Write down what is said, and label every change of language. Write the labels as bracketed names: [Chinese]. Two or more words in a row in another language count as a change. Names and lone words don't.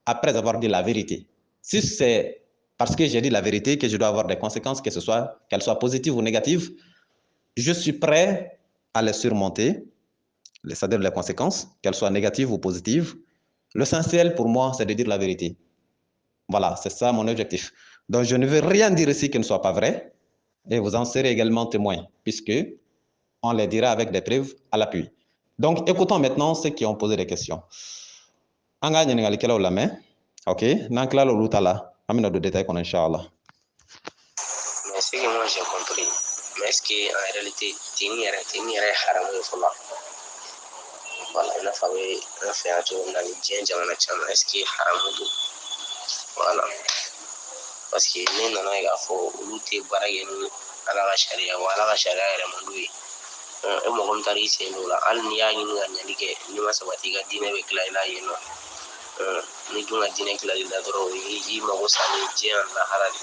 [French] après avoir dit la vérité. Si c'est parce que j'ai dit la vérité que je dois avoir des conséquences, qu'elles soient positives ou négatives, je suis prêt à les surmonter, c'est-à-dire les conséquences, qu'elles soient négatives ou positives. L'essentiel pour moi, c'est de dire la vérité. Voilà, c'est ça mon objectif. Donc, je ne veux rien dire ici qui ne soit pas vrai, et vous en serez également témoin, puisque on les dira avec des preuves à l'appui. Donc, écoutons maintenant ceux qui ont posé des questions. [Bambara] Anga ɲininkali kɛlaw lamɛn, ok, n'an kilala olu ta la, an bɛna don détail kɔnɔ inchallah. [French] Mais ce que moi j'ai compris, mais est-ce qu'en réalité, [Bambara] tini yɛrɛ ye haramu ye fɔlɔ? Voilà, i n'a fɔ a bɛ an fɛ yan cogo min na ni diɲɛ jamana caman, [French] est-ce que [Bambara] haramu don? [French] Voilà, parce que [Bambara] ne nana ye k'a fɔ olu tɛ baara kɛ ni Ala ka sariya wa Ala ka sariya yɛrɛ man d'u ye. E mɔgɔ min taara i sen don o la, hali n'i y'a ɲini ka ɲali kɛ, n'i ma sabati i ka diinɛ bɛ tila i la yen nɔ. Ni dun ka diinɛ tilali la dɔrɔn i mago salen diɲɛ ani lahara de.